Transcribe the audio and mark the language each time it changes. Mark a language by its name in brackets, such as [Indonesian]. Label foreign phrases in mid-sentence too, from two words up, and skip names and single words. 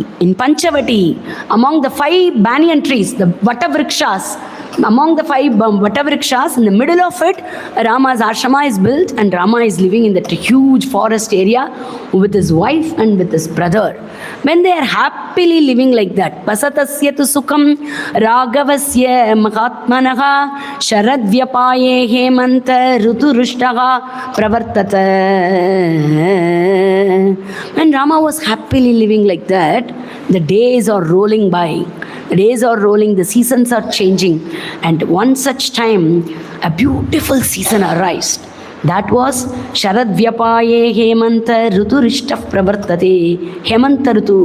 [English] In Panchavati, among the 5 banyan trees, the Vatavrikshas, among the 5 Vatavrikshas, in the middle of it, Rama's ashrama is built, and Rama is living in that huge forest area with his wife and with his brother. When they are happily living like that, [Sanskrit] Pasatasya tu sukham Ragavasya Mahatmanaha Sharadvyapaye Hemanta Ruturishtaha Pravartata. [English] When Rama was happily living like that, the days are rolling by. The days are rolling, the seasons are changing. And one such time, a beautiful season arose. That was [Sanskrit] Sharad Vyapaye Hemanta Ruturishtav Pravartate. Hemanta Rutu.